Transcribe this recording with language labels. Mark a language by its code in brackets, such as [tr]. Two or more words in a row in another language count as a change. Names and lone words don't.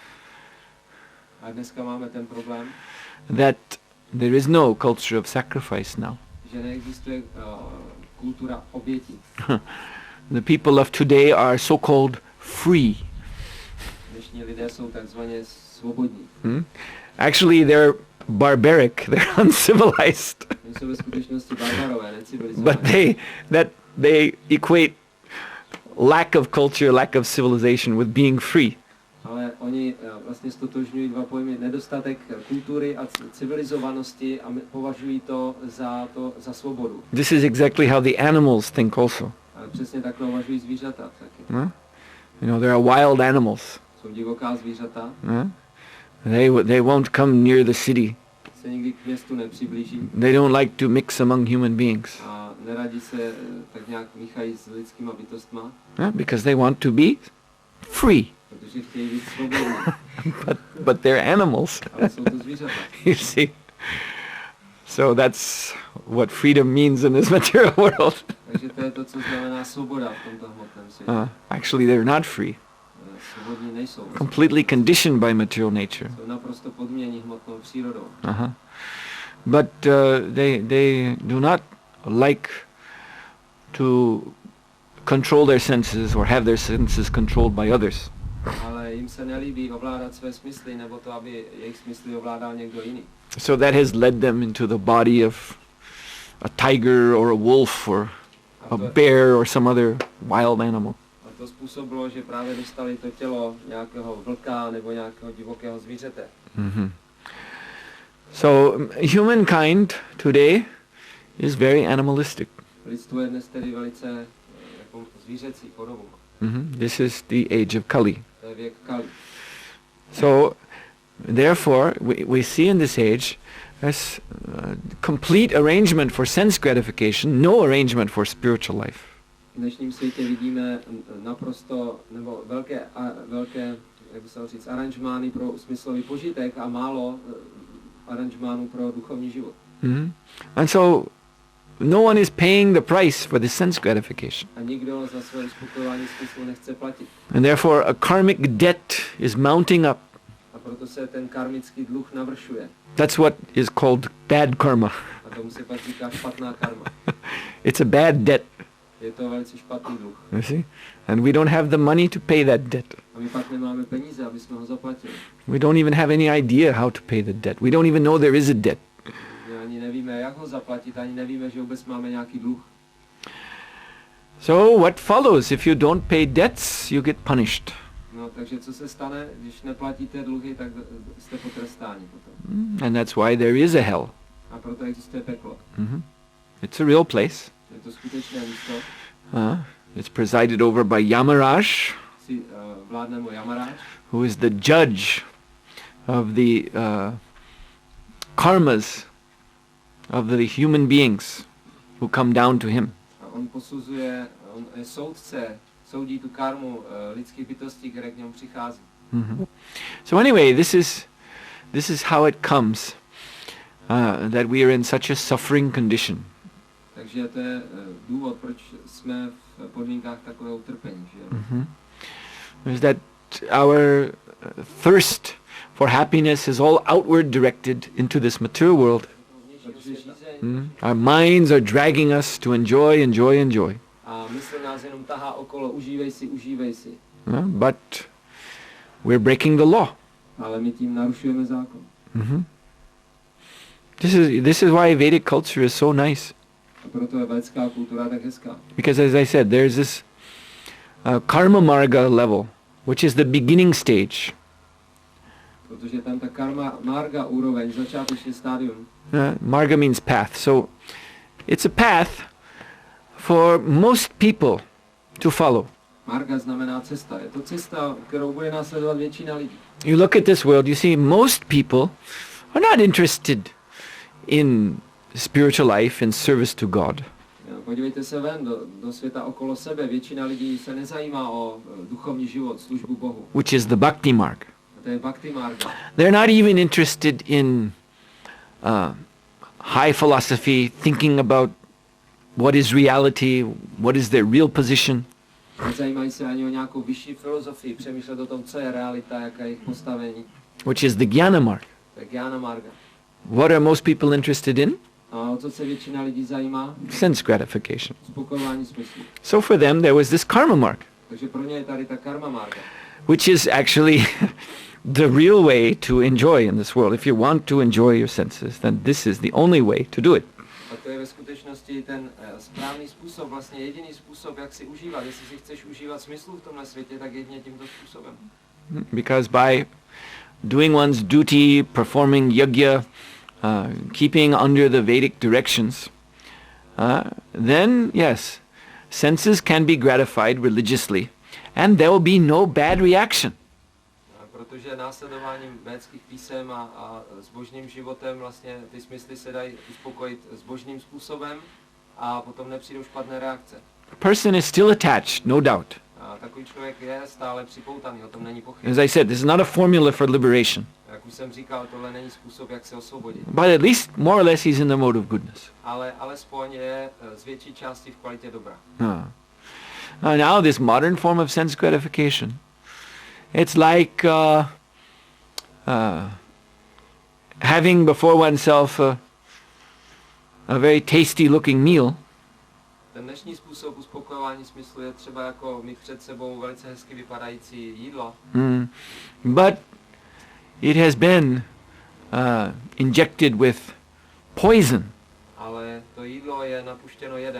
[cs] A dneska máme ten problém, [en] That there is no culture of sacrifice now. [cs] že neexistuje kultura obětí. [en] The people of today are so-called free. [cs] Dnešní lidé jsou takzvaně svobodní. [en] Actually, they're barbaric, they're uncivilized. [cs] Oni jsou ve skutečnosti barbarové, necivilizovaní. [en] But they equate lack of culture, lack of civilization with being free. [cs] Ale oni vlastně stotožňují dva pojmy: nedostatek kultury a civilizovanosti, a považují to za svobodu. [en] This is exactly how the animals think also. [cs] Ale přesně takhle uvažují zvířata taky. [en] You know, there are wild animals. [cs] Jsou divoká zvířata. [en] They won't come near the city. [cs] Se nikdy k městu nepřiblíží. [en] They don't like to mix among human beings. [cs] A neradi se tak nějak míchají s lidskýma bytostma. [en] Because they want to be free. [cs] Protože chtějí být svobodní. [en] But they're animals. [cs] Ale jsou to zvířata. [en] You see. So that's what freedom means in this material world. [cs] Takže to je to, co znamená svoboda v tomto hmotném světě. [en] Actually, they're not free. [cs] Svobodní nejsou. [en] Completely conditioned by material nature. [cs] Jsou naprosto podmění hmotnou přírodou. [en] But they do not like to control their senses or have their senses controlled by others. [cs] Ale jim se nelíbí ovládat své smysly, nebo to, aby jejich smysly ovládal někdo jiný. [en] So that has led them into the body of a tiger or a wolf or a bear or some other wild animal. [cs] A to způsobilo, že právě dostali to tělo nějakého vlka nebo nějakého divokého zvířete. [en] So humankind today is very animalistic. [cs] Lidstvo je dnes tedy velice jako zvířecí podobou. [en] This is the age of Kali. [cs] To je věk Kali. [en] So therefore we see in this age as complete arrangement for sense gratification, no arrangement for spiritual life. [cs] V dnešním světě vidíme naprosto, nebo velké, jak by se říct, aranžmány pro smyslový požitek a málo aranžmánů pro duchovní život. [en] And so no one is paying the price for the sense gratification. [cs] A nikdo za své uspokojování smyslu nechce platit. [en] And therefore a karmic debt is mounting up. [cs] A proto se ten karmický dluh navršuje. [en] That's what is called bad karma. [cs] A tomu se pak říká špatná karma. [en] It's a bad debt. [cs] Je to velice špatný dluh. [en] You see? And we don't have the money to pay that debt. [cs] A my pak nemáme peníze, aby jsme ho zaplatili. [en] We don't even have any idea how to pay the debt. We don't even know there is a debt. [cs] My ani nevíme, jak ho zaplatit, ani nevíme, že vůbec máme nějaký dluh. [en] So what follows? If you don't pay debts, you get punished. [cs] No, takže co se stane, když neplatíte dluhy, tak jste potrestáni potom. [en] And that's why there is a hell. [cs] A proto existuje peklo. [en] It's a real place. [cs] Je to skutečné místo. [en] It's presided over by Yamaraj, [cs] Vládne mu Yamaraj, [en] who is the judge of the karmas of the human beings who come down to him. [cs] A on posuzuje, on je soudce, soudí tu karmu lidských bytostí, které k němu přichází. [en] So anyway, this is how it comes that we are in such a suffering condition. [cs] Takže to je důvod, proč jsme v podmínkách takového utrpení. [en] Is that our thirst for happiness is all outward directed into this material world. Our minds are dragging us to enjoy. [cs] A mysl nás jenom tahá okolo, užívej si. [en] But we're breaking the law. [cs] Ale my tím narušujeme zákon. [en] This is why Vedic culture is so nice. [cs] A proto je védská kultura tak hezká. [en] Because as I said, there's this [sa] karma marga [en] level, which is the beginning stage. [cs] Protože tam ta [sa] karma marga [cs] úroveň, začáteční stádium. [en] Marga means path. So it's a path for most people to follow. [cs] Marga znamená cesta. Je to cesta, kterou bude následovat většina lidí. [en] You look at this world, you see most people are not interested in spiritual life and service to God. [cs] Podívejte se ven do světa okolo sebe. Většina lidí se nezajímá o duchovní život, službu Bohu. [en] which is the [sa] bhakti marg. [cs] A to je [sa] bhakti marga. [en] They're not even interested in high philosophy, thinking about what is reality, what is their real position. [cs] Nezajímají se ani o nějakou vyšší filozofii, přemýšlet o tom, co je realita, jaké je jejich postavení. [en] Which is the [sa] jnana marg. [cs] To je [sa] jnana marga. [en] What are most people interested in? [cs] A o co se většina lidí zajímá? [en] Sense gratification. [cs] Spokojování smyslu. [en] So for them there was this [sa] karma marg, [cs] Takže pro ně je tady ta [sa] karma marga. [en] which is actually the real way to enjoy in this world. If you want to enjoy your senses, then this is the only way to do it. [cs] A to je ve skutečnosti ten správný způsob, vlastně jediný způsob, jak si užívat. Jestli si chceš užívat smyslu v tomhle světě, tak jedině tímto způsobem. [en] Because by doing one's duty, performing yajna, keeping under the Vedic directions, then yes, senses can be gratified religiously and there will be no bad reaction. [cs] Protože následováním védských písem a zbožným životem vlastně ty smysly se dají uspokojit zbožným způsobem a potom nepřijdou špatné reakce. [en] A person is still attached, no doubt. [cs] A takový člověk je stále připoutaný, o tom není pochyb. [en] As I said, this is not a formula for liberation. [cs] Jak už jsem říkal, tohle není způsob, jak se osvobodit. [en] But at least more or less he's in the mode of goodness. [cs] Ale alespoň je z větší části v kvalitě dobra. [en] Now this modern form of sense gratification, it's like having before oneself a very tasty looking meal, [cs] Ten dnešní způsob uspokojování smyslu je třeba jako mít před sebou velice hezky vypadající jídlo, [en] but it has been injected with poison. [cs] ale to jídlo je napuštěno jedem.